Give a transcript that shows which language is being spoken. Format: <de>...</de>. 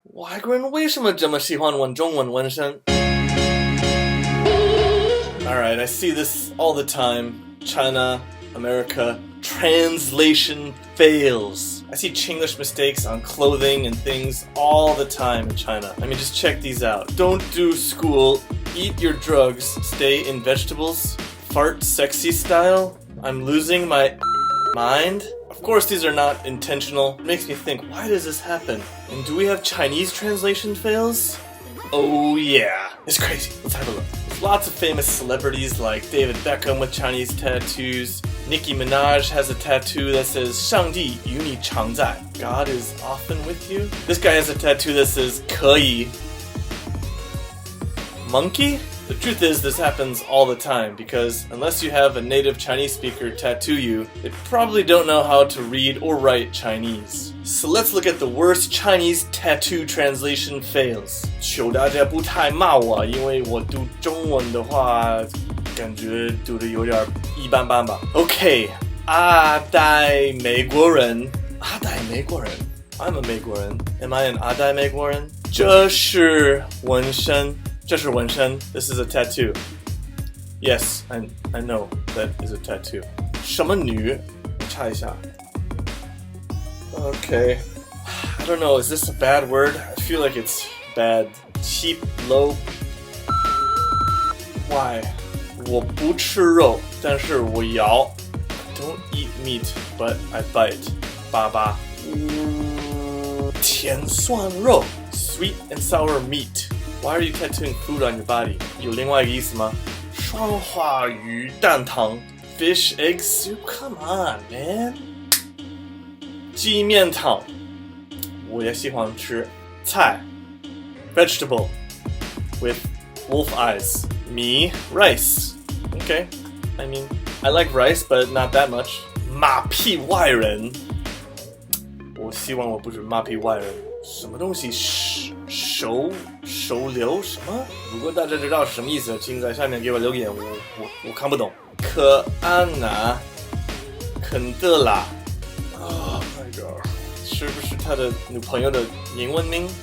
<zh>外国人为什么这么喜欢纹中文纹身</zh> <en>Alright, I see this all the time. China, America, translation fails. I see Chinglish mistakes on clothing and things all the time in China. I mean, just check these out. Don't do school, eat your drugs, stay in vegetables, fart sexy style. I'm losing my mind. Of course, these are not intentional. It makes me think, why does this happen? And do we have Chinese translation fails? Oh yeah, it's crazy. Let's have a look. There's lots of famous celebrities like David Beckham with Chinese tattoos. Nicki Minaj has a tattoo that says</en> <zh>上帝与你常在.</zh> <en>God is often with you. This guy has a tattoo that says</en> <zh>可以</zh> <en>Monkey? The truth is, this happens all the time because unless you have a native Chinese speaker tattoo you, they probably don't know how to read or write Chinese. So let's look at the worst Chinese tattoo translation fails.</en> <zh>求大家不太骂我，因为我读中文的话，感觉读得有点一般般吧。 Okay, 阿呆美国人，阿呆美国人。</zh> <en>I'm a 美国人。 Am I an</en> <zh>阿呆美国人？这是纹身。这是纹身</zh> <en>This is a tattoo. Yes, I know that is a tattoo.</en> <zh>什么女？查一下。Okay.</zh> <en>I don't know, is this a bad word? I feel like it's bad. Cheap, low.</en> <zh>Why? 我不吃肉，但是我咬。</zh> <en>Don't eat meat, but I bite.</en> <zh>爸爸。甜蒜肉</zh> <en>Sweet and sour meat.Why are you tattooing food on your body?</en> <zh>有另外一个意思吗？双花鱼蛋汤</zh> <en>Fish egg soup? Come on, man.</en> <zh>鸡面汤我也喜欢吃菜</zh> <en>Vegetable with wolf eyes. Me, rice. Okay. I mean, I like rice, but not that much.</en> <zh>马屁外人我希望我不是马屁外人。什么东西手留什么？如果大家知道是什么意思，请在下面给我留言，我看不懂。可安娜，肯德拉 ，</zh> <en>Oh my god，</en> <zh>是不是他的女朋友的英文名？</zh>